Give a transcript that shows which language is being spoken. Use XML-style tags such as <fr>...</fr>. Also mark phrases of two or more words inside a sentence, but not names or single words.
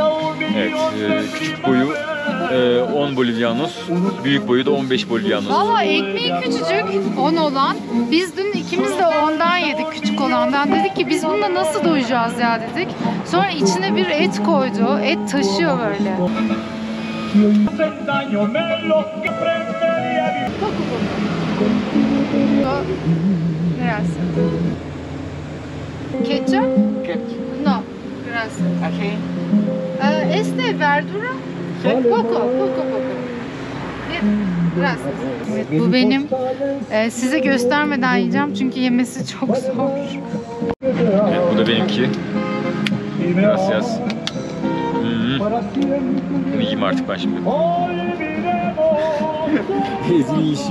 <tr>Evet, küçük boyu 10 bolivianos, büyük boyu da 15 bolivianos. Valla ekmeği küçücük 10 olan. Biz dün ikimiz de ondan yedik, küçük olandan. Dedik ki biz bununla nasıl doyacağız ya dedik. Sonra içine bir et koydu. Et taşıyor böyle.</tr> <es>Gracias. Ketchup? No. Gracias. Este verdura? Poco. Gracias.</es> <tr>Evet, bu benim. Size göstermeden yiyeceğim çünkü yemesi çok zor. Evet, bu da benimki. Gracias. Bunu yiyeyim artık ben şimdi. Ezili yiyişi.</tr>